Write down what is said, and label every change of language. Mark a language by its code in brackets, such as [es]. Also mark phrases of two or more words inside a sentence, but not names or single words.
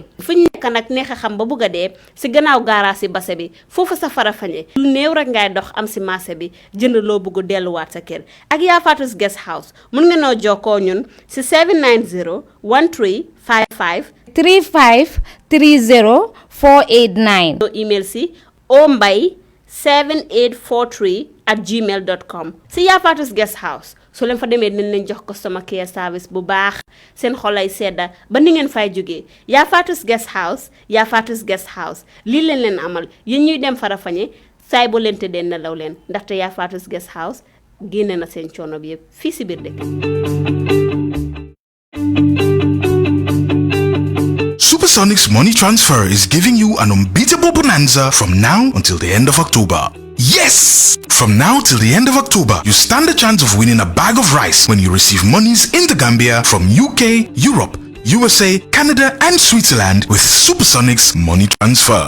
[wo] fu ñu nekk nag neex a xam ba bëgg a dee si gannaaw gaaraas si base bi foofu sa Farafenni lu néew rek ngay dox am si marché bi jënd loo bëgg delluwaat sa kër ak Yaa Faatu's Guest House mun nga noo jokkoo ñun si 790 1355 35 30 489 email si ombay7843@gmail.com si Yaa Faatu's Guest House so leen fa demee dinañ leen jox [en] customer care service [wo] bu baax seen xolay sedda ba ni ngeen fay jógee Yaa Faatu's Guest House Yaa Faatu's Guest House lii leen amal yéen ñuy dem Farafenni saay boo leen tëddee nelaw leen ndaxte Yaa Faatu's Guest House génne na seen coono bi yëpp fii si biir dëkk. [en] Supersonic's money transfer is giving you an unbeatable bonanza from now until the end of October. Yes! From now till the end of October, you stand a chance of winning a bag of rice when you receive monies in the Gambia from UK, Europe, USA, Canada, and Switzerland with Supersonic's money transfer.